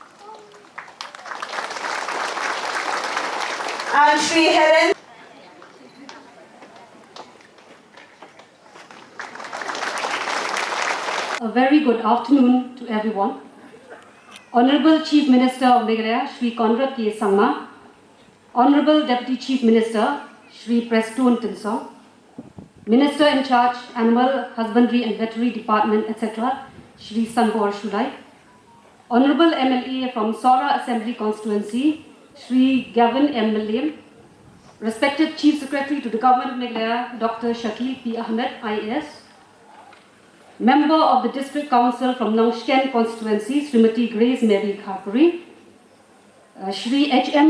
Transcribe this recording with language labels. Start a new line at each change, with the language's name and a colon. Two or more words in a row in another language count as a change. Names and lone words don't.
English: And Shri Herin. A very good afternoon to everyone. Honorable Chief Minister of Meghalaya, Shri Conrad K. Sangma, Honorable Deputy Chief Minister, Shri Preston Tinsong, Minister in charge, Animal Husbandry and Veterinary Department, etc., Shri Sanbor Shulai, Honorable MLA from Sora Assembly Constituency, Shri Gavin M. Milliam, respected Chief Secretary to the Government of Meghalaya, Dr. Shakil P. Ahmed, IAS, Member of the District Council from Nongshken Constituency, Srimati Grace Mary Kharpuri, Shri H.M.